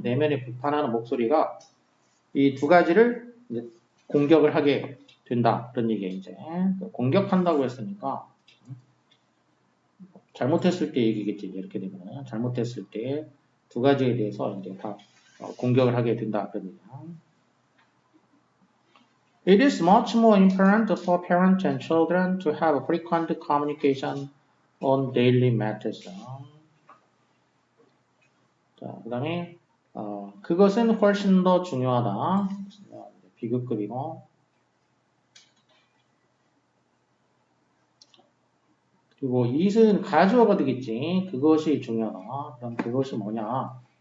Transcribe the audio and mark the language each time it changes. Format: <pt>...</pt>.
<ko>내면에 비판하는 목소리가 이 두 가지를 이제 공격을 하게 된다. 그런 얘기야 이제. 공격한다고 했으니까 잘못했을 때 얘기겠지. 이렇게 되면 잘못했을 때 두 가지에 대해서 이제 다 공격을 하게 된다. 그런 얘기야.</ko> <en>It is much more important for parents and children to have frequent communication on daily matters.</en> <ko>자, 그 다음에 그것은 훨씬 더 중요하다. 비급급이고 그리고 it은 가주어가 되겠지. 그것이 중요하다. 그럼 그것이 뭐냐?</ko>